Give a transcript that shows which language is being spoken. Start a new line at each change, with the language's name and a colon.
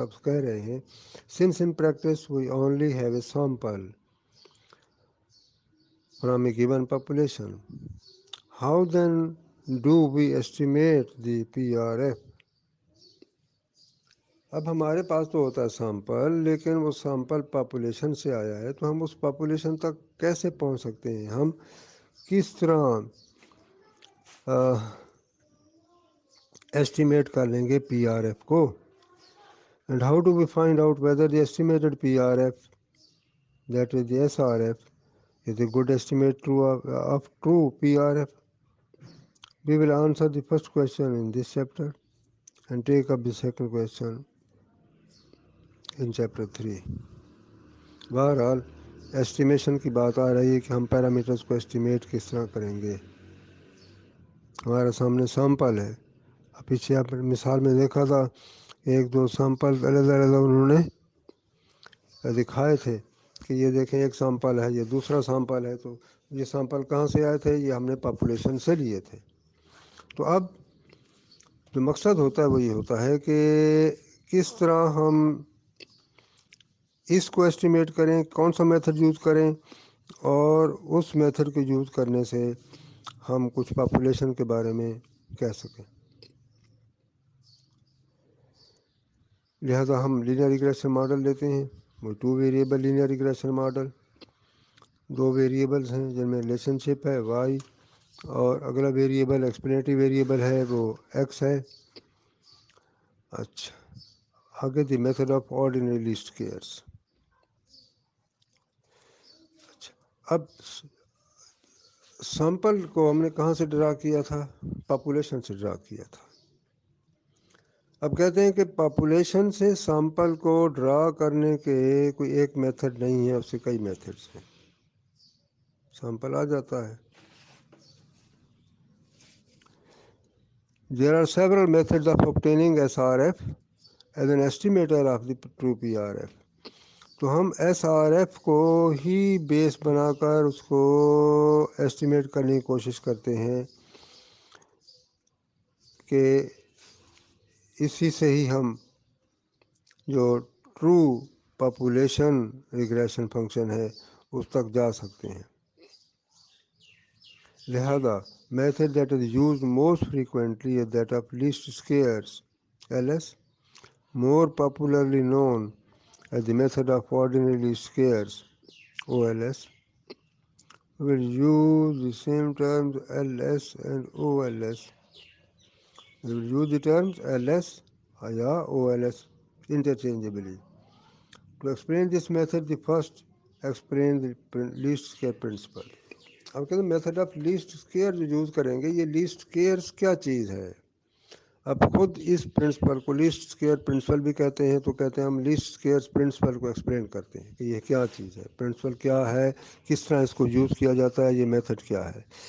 Urdu: اب کہہ رہے ہیں
English: since in practice we only have a sample from a given population, how then do we estimate the PRF.
Urdu: اب ہمارے پاس تو ہوتا ہے سیمپل، لیکن وہ سیمپل پاپولیشن سے آیا ہے تو ہم اس پاپولیشن تک کیسے پہنچ سکتے ہیں، ہم کس طرح ایسٹیمیٹ کر لیں گے پی آر ایف کو.
English: And how do we find out whether the estimated P R F that is the SRF is a good estimate of true PRF. We will answer the first question in this chapter and take up the second question in chapter 3.
Urdu: بہرحال estimation کی بات آ رہی ہے کہ ہم parameters کو estimate کس طرح کریں گے. ہمارے سامنے سیمپل ہے. اب پیچھے آپ مثال میں دیکھا تھا ایک دو سیمپل علیحدہ انہوں نے دکھائے تھے کہ یہ دیکھیں ایک سیمپل ہے، یہ دوسرا سیمپل ہے. تو یہ سیمپل کہاں سے آئے تھے؟ یہ ہم نے پاپولیشن سے لیے تھے. تو اب جو مقصد ہوتا ہے وہ یہ ہوتا ہے کہ کس طرح ہم اس کو ایسٹیمیٹ کریں، کون سا میتھڈ یوز کریں، اور اس میتھڈ کو یوز کرنے سے ہم کچھ پاپولیشن کے بارے میں کہہ سکیں. لہذا ہم لینئر ریگریشن ماڈل لیتے ہیں، وہ 2 variable linear regression model. 2 variables ہیں جن میں ریلیشن شپ ہے وائی، اور اگلا ویریبل ایکسپلینیٹری ویریبل ہے وہ ایکس ہے. اچھا آگے
English: The method of ordinary least squares.
Urdu: اچھا اب سیمپل کو ہم نے کہاں سے ڈرا کیا تھا؟ پاپولیشن سے ڈرا کیا تھا. اب کہتے ہیں کہ پاپولیشن سے سیمپل کو ڈرا کرنے کے کوئی ایک میتھڈ نہیں ہے، اس سے کئی میتھڈس ہیں. سیمپل آ جاتا ہے.
English: There are several methods of obtaining SRF as an estimator of the true PRF.
Urdu: تو ہم ایس آر ایف کو ہی بیس بنا کر اس کو ایسٹیمیٹ کرنے کی کوشش کرتے ہیں کہ اسی سے ہی ہم جو ٹرو پاپولیشن ریگریشن فنکشن ہے اس تک جا سکتے ہیں.
English: لہذا method that is used most frequently is that of least squares LS, more popularly known as the method of ordinary least squares OLS. We will use the same terms LS and OLS. We will use the terms LS or OLS interchangeably. To explain this method, the first explain the least square principle.
Urdu: اب کہتے ہیں method of least square جو use کریں گے، یہ list اسکیئرس کیا چیز ہے. اب خود اس پرنسپل کو لیسٹ اسکیئر پرنسپل بھی کہتے ہیں. تو کہتے ہیں ہم لیسٹ اسکیئر پرنسپل کو ایکسپلین کرتے ہیں کہ یہ کیا چیز ہے، پرنسپل کیا ہے، کس طرح اس کو یوز کیا جاتا ہے، یہ میتھڈ کیا ہے.